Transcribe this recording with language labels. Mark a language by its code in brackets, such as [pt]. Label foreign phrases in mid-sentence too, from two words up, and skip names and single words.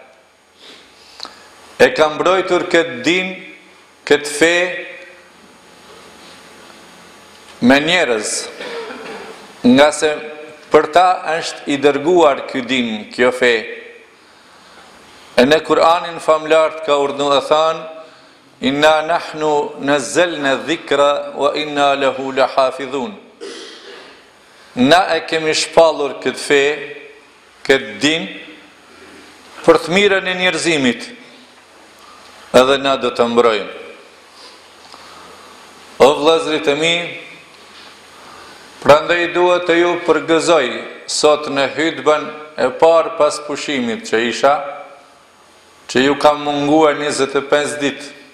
[sq] E ka mbrojtur këtë din, këtë fe me njerëz, nga se për ta është i dërguar ky din, kjo fe. E në Kur'anin famlart ka urdhëruar dhe thanë: [ar] إنا نحن نزلنا الذكر وإنا له لحافظون. [sq] Na e kemi shpallur këtë fe, këtë din, për të mirën e njerëzimit, edhe na do të mbrojmë. O vëllezërit e mi, prandaj duhet të ju përgëzoj sot në hutbën e parë pas pushimit që isha, që ju kam munguar 25 ditë.